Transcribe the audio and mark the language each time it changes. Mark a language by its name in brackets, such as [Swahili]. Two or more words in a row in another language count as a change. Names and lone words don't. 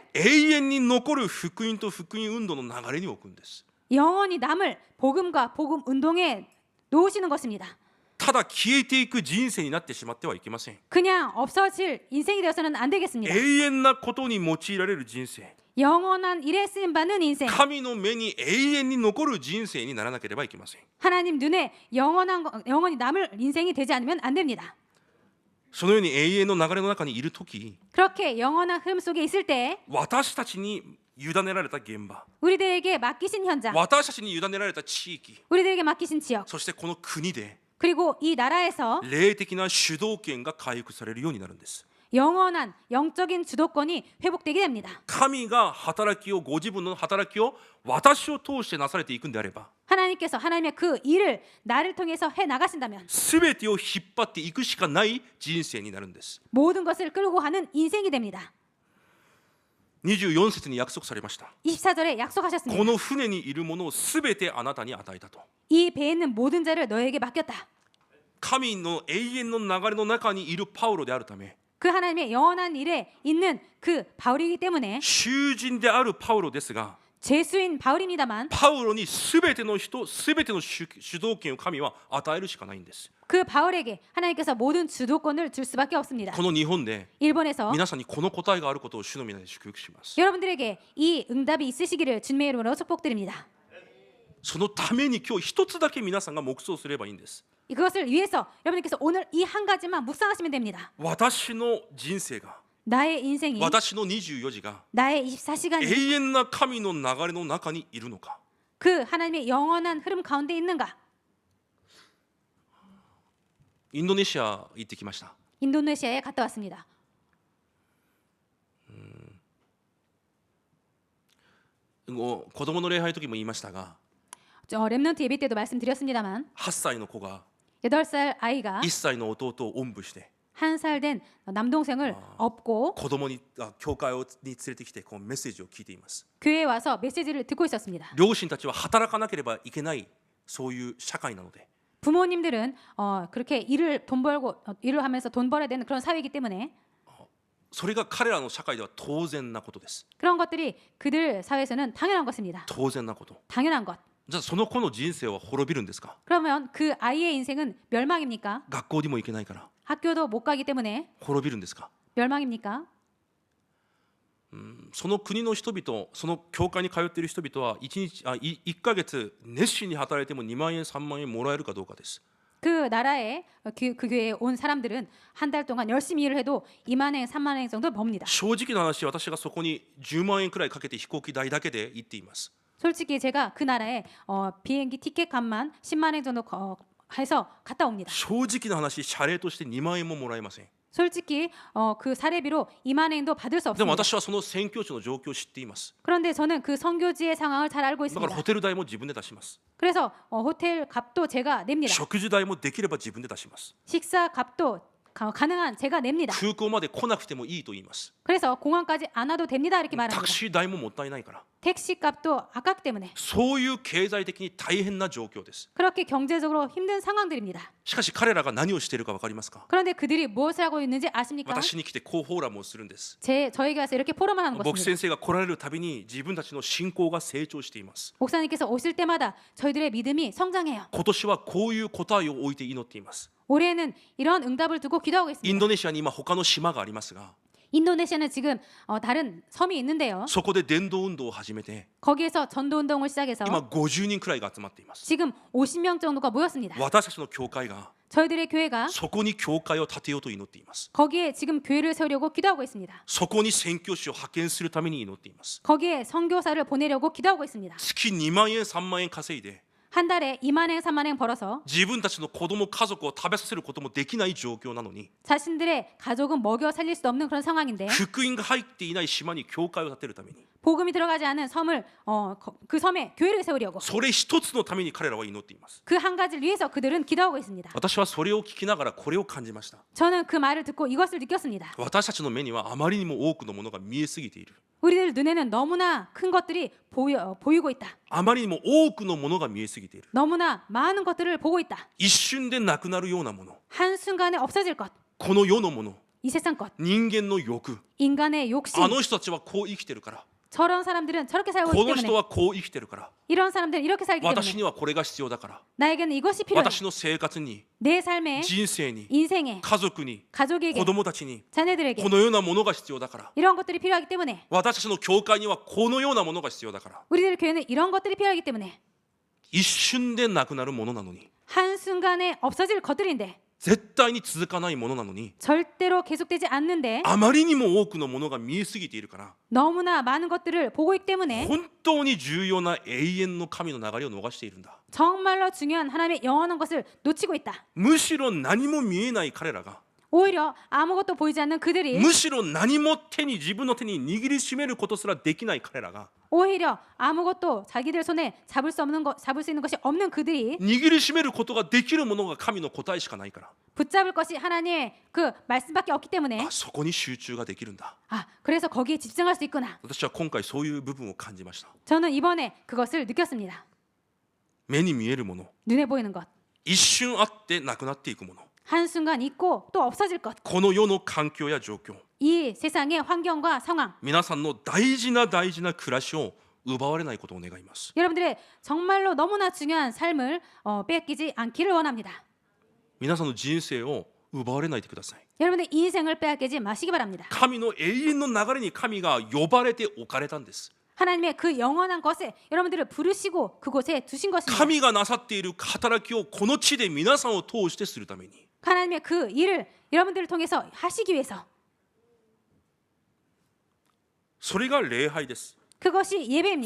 [Japanese] 永遠に残る福音と福音運動の流れに置くんです。 [Korean] 영원히 남을 복음과 복음 운동에 놓으시는 것입니다. [Japanese] ただ消えていく人生になってしまってはいけません。 [Korean] 그냥 없어질 인생이 되어서는 안 되겠습니다. [Japanese] 永遠なことに用いられる人生、 [Korean] 영원한 일에 쓰임 받는 인생, [Japanese] 神の目に永遠に残る人生にならなければいけません。 [Korean] 하나님 눈에 영원히 남을 인생이 되지 않으면 안 됩니다. [Japanese] そのように永遠の流れの中にいるとき、 [Korean] 그렇게 영원한 흐름 속에 있을 때 [Japanese] 私たちに委ねられた現場、 [Korean] 우리들에게 맡기신 현장, [Japanese] 私たちに委ねられた地域、 [Korean] 우리들에게 맡기신 지역, [Japanese] そしてこの国で [Korean] 그리고 이 나라에서 [Japanese] 霊的な主導権が回復されるようになるんです。 [Korean] 영원한 영적인 주도권이 회복되게 됩니다. [Japanese] 神が働きを、ご自分の働きを私を通してなされていくんであれば、 [Korean] 하나님께서 하나님의 그 일을 나를 통해서 해 나가신다면 [Japanese] すべてを引っ張っていくしかない人生になるんです。 [Korean] 모든 것을 끌고 가는 인생이 됩니다. [Japanese] 24 節に約束されました。 [Korean] 24절에 약속하셨습니다. [Japanese] この船にいるものをすべてあなたに与えたと。 [Korean] 이 배에 있는 모든 자를 너에게 맡겼다. [Japanese] 神の永遠の流れの中にいるパウロであるため、 [Korean] 그 하나님의 영원한 일에 있는 그 바울이기 때문에 [Japanese] 囚人であるパウロですが、 [Korean] 죄수인 바울입니다만 [Japanese] パウロにすべての人、すべての主導権を神は与えるしかないんです。 [Korean] 그 바울에게 하나님께서 모든 주도권을 줄 수밖에 없습니다. [Japanese] この日本で [Korean] 일본에서 [Japanese] 皆さんにこの答えがあることを主の皆で祝福します。 [Korean] 여러분들에게 이 응답이 있으시기를 주님의 이름으로 축복드립니다. [Japanese] そのために今日一つだけ皆さんが黙想すればいいんです。 [Korean] 이것을 위해서 여러분께서 오늘 이 한 가지만 묵상하시면 됩니다. [Japanese] 私の人生が、 [Korean] 나의 인생이 [Japanese] 私の24時が [Korean] 나의 24시간이 [Japanese] 永遠な神の流れの中にいるのか。 [Korean] 그 하나님의 영원한 흐름 가운데 있는가? [Japanese] インドネシア行ってきました。 [Korean] 인도네시아에 갔다 왔습니다. [Japanese] 子供の礼拝の時も言いましたが、 [Korean] 렘넌트 예배 때도 말씀드렸습니다만 [Japanese] 8 歳の子が [Korean] 8살 아이가 [Japanese] 1 歳の弟をおんぶして [Korean] 1살 된 남동생을 업고 [Japanese] 子供に教会に連れてきてこのメッセージを聞いています。 [Korean] 교회에 와서 메시지를 듣고 있었습니다. [Japanese] 両親たちは働かなければいけないそういう社会なので、 [Korean] 부모님들은 그렇게 일을 하면서 돈 벌어야 되는 그런 사회이기 때문에 [Japanese] それが彼らの社会では当然なことです。 [Korean] 그런 것들이 그들 사회에서는 당연한 것입니다. [Japanese] 当然なこと。 [Korean] 당연한 것. [Japanese] じゃあその子の人生は滅びるんですか。 [Korean] 그러면 그 아이의 인생은 멸망입니까? [Japanese] 学校にも行けないから [Korean] 학교도 못 가기 때문에 [Japanese] 滅びるんですか。 [Korean] 멸망입니까? [Japanese] その国の人々、その教会に通っている人々は1ヶ月熱心に働いても2万円3万円もらえるかどうかです。 [Korean] 그 나라에 그 교회에 온 사람들은 한 달 동안 열심히 일을 해도 2만 엔, 3만 엔 정도 법니다. [Japanese] 正直な話、私がそこに10万円くらいかけて飛行機代だけで行っています。 [Korean] 솔직히 제가 그 나라에 비행기 티켓 값만 10만 엔 정도 해서 갔다 옵니다. [Japanese] 正直な話、謝礼として2万円ももらえません。 [Korean] 솔직히 그 사례비로 2만 엔도 받을 수 [Japanese] でも [Korean] 없습니다. [Japanese] 私はその宣教師の状況を知っています。 [Korean] 그런데 저는 그 선교지의 상황을 잘 알고 [Japanese] だから [Korean] 있습니다. [Japanese] ホテル代も自分で出します。 [Korean] 그래서 호텔 값도 제가 냅니다. [Japanese] 食事代もできれば自分で出します。 [Korean] 식사 값도 가능한 제가 냅니다. [Japanese] 空港まで来なくてもいいと言います。 [Korean] 그래서 공항까지 안 와도 됩니다 이렇게 [Japanese] タ [Korean] 말합니다. [Japanese] クシー代ももったいないから。 [Korean] 택시 값도 아깝기 때문에 [Japanese] そういう経済的に大変な状況です。 [Korean] 그렇게 경제적으로 힘든 상황들입니다. [Japanese] しかし彼らが何をしているか分かりますか。 [Korean] 그런데 그들이 무엇을 하고 있는지 아십니까? [Japanese] 私に来てこうフォーラムをするんです。 [Korean] 저에게 와서 이렇게 포럼을 하는 [Japanese] 牧師 [Korean] 것입니다. [Japanese] 先生が来られるたびに自分たちの信仰が成長しています。 [Korean] 목사님께서 오실 때마다 저희들의 믿음이 성장해요. [Japanese] 今年はこういう答えを置いて祈っています。 [Korean] 올해는 이런 응답을 두고 기도하고 [Japanese] イン [Korean] 있습니다. [Japanese] ドネシアに今他の島がありますが、 [Korean] 인도네시아는 지금 다른 섬이 있는데요. [Japanese] そこで伝道運動を始めて [Korean] 거기에서 전도 운동을 시작해서 [Japanese] 今50人くらいが集まっています。 [Korean] 지금 50명 정도가 모였습니다. [Japanese] 私たちの教会が [Korean] 저희들의 교회가 [Japanese] そこに教会を建てようと祈っています。 [Korean] 거기에 지금 교회를 세우려고 기도하고 있습니다. [Japanese] そこに宣教師を派遣するために祈っています。 [Korean] 거기에 선교사를 보내려고 기도하고 있습니다. [Japanese] 月2万円3万円稼いで [Korean] 한 달에 2만 엔, 3만 엔 벌어서 [Japanese] 自分たちの子供家族を食べさせることもできない状況なのに、 [Korean] 자신들의 가족은 먹여 살릴 수 없는 그런 상황인데 [Japanese] 福音が入っていない島に教会を建てるために、 [Korean] 복음이 들어가지 않은 섬을 그 섬에 교회를 세우려고 [Japanese] それ一つのために彼らは祈っています。 [Korean] 그 한 가지를 위해서 그들은 기도하고 있습니다. [Japanese] 私はそれを聞きながらこれを感じました。 [Korean] 저는 그 말을 듣고 이것을 느꼈습니다. [Japanese] 私たちの目にはあまりにも多くのものが見えすぎている。 [Korean] 우리들 눈에는 너무나 큰 것들이 보이고 있다. [Japanese] あまりにも多くのものが見えすぎている。 [Korean] 너무나 많은 것들을 보고 있다. [Japanese] 一瞬でなくなるようなもの、 [Korean] 한순간에 없어질 것. [Japanese] この世のもの、 [Korean] 이 세상 것. [Japanese] 人間の欲、 [Korean] 인간의 욕심. [Japanese] あの人たちはこう生きてるから、 [Korean] 저런 사람들은 저렇게 살고 [Japanese] こ [Korean] 있기 [Japanese] の人 [Korean] 때문에 [Japanese] はこう生きてるから、 [Korean] 이런 사람들은 이렇게 살기 [Japanese] 私 [Korean] 때문에 [Japanese] にはこれが必要だから、 [Korean] 나에게는 이것이 필요해. [Japanese] 私の生活に、 [Korean] 내 삶에 [Japanese] 人生に、 [Korean] 인생에 [Japanese] 家族に、 [Korean] 가족에게 [Japanese] 子供たちに [Korean] 자녀들에게 [Japanese] このようなものが必要だから、 [Korean] 이런 것들이 필요하기 때문에 [Japanese] 私たちの教会にはこのようなものが必要だから、 [Korean] 우리들 교회는 이런 것들이 필요하기 때문에 [Japanese] 一瞬でなくなるものなのに、 [Korean] 한순간에 없어질 것들인데 [Japanese] 絶対に続かないものなのに、 [Korean] 절대로 계속되지 않는데 [Japanese] あまりにも多くのものが見えすぎているから、 [Korean] 너무나 많은 것들을 보고 있기 때문에 [Japanese] 本当に重要な永遠の神の流れを逃しているんだ。 [Korean] 정말로 중요한 하나님의 영원한 것을 놓치고 있다. [Japanese] むしろ何も見えない彼らが、 [Korean] 오히려 아무것도 보이지 않는 그들이 [Japanese] むしろ何も自分の手に握りしめることすらできない彼らが、 [Korean] 오히려 아무것도 자기들 손에 잡을 수 있는 것이 없는 그들이 [Japanese] 握りしめることができるものが神の答えしかないから、 [Korean] 붙잡을 것이 하나님의 그 말씀밖에 없기 때문에 [Japanese] あ、そこに集中ができるんだ。 [Korean] 그래서 거기에 집중할 수 있구나. [Japanese] 私は今回そういう部分を感じました。 [Korean] 저는 이번에 그것을 느꼈습니다. [Japanese] 目に見えるもの、 [Korean] 눈에 보이는 것, [Japanese] 一瞬あってなくなっていくもの、 [Korean] 한순간 있고 또 없어질 것. [Japanese] この世の環境や状況、 [Korean] 이 세상의 환경과 상황, [Japanese] 皆さんの大事な大事な暮らしを奪われないことを願います。 [Korean] 여러분들의 정말로 너무나 중요한 삶을 빼앗기지 않기를 원합니다. [Japanese] 皆さんの人生を奪われないでください。 [Korean] 여러분의 인생을 빼앗기지 마시기 바랍니다. [Japanese] 神の永遠の流れに神が呼ばれて置かれたんです。 [Korean] 하나님의 그 영원한 것에 여러분들을 부르시고 그곳에 두신 것입니다. [Japanese] 神がなさっている働きをこの地で皆さんを通してするために、 [Korean] 하나님의 그 일을 여러분들을 통해서 하시기 위해서 [Japanese] それが礼拝です。 [Korean] 그것이 예배입니다.